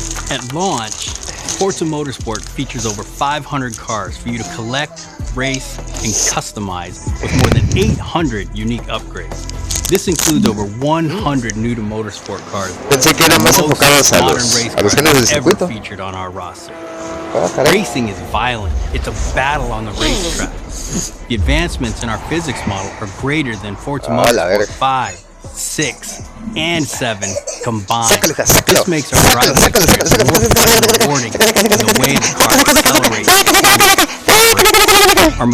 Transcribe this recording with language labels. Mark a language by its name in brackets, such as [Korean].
[English] At launch, Forza Motorsport features over 500 cars for you to collect, race, and customize with more than 800 unique upgrades. This includes over 100 new to motorsport cars. [Spanish] Pensé que eran más enfocados a los géneros del circuito. [English] Featured on our roster. Racing is violent. It's a battle on the racetrack. The advancements in our physics model are greater than Forza Motorsport 5, 6, and 7 combined. This makes our driving experience more fun and rewarding in the way the car accelerates.